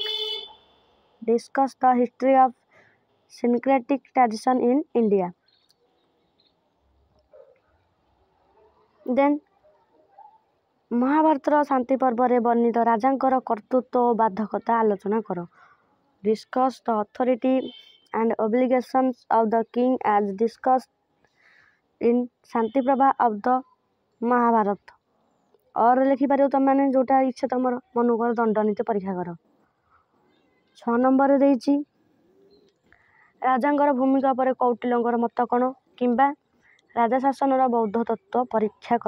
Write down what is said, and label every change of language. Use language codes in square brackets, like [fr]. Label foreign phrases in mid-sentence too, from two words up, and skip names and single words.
[en] Discuss the history of syncretic tradition in India. [or] ଦେନ୍ ମହାଭାରତର ଶାନ୍ତି ପର୍ବରେ ବର୍ଣ୍ଣିତ ରାଜାଙ୍କର କର୍ତ୍ତୃତ୍ୱ ଓ ବାଧକତା ଆଲୋଚନା କର। [en] Discuss the authority and obligations of the king as discussed in ଶାନ୍ତିପ୍ରଭା of the ମହାଭାରତ। [or] और ଲେଖିପାରିବ ତମମାନେ ଯେଉଁଟା ଇଚ୍ଛା ତମର ମନୁକର ଦଣ୍ଡନୀତି ପରୀକ୍ଷା କର। 6 ନମ୍ବରରେ ଦେଇଛି ରାଜାଙ୍କର ଭୂମିକା ଉପରେ କୌଟିଲ୍ୟଙ୍କର ମତ କ'ଣ କିମ୍ବା ରାଜା ଶାସନର ବୌଦ୍ଧ ତତ୍ତ୍ୱ ପରୀକ୍ଷା କର।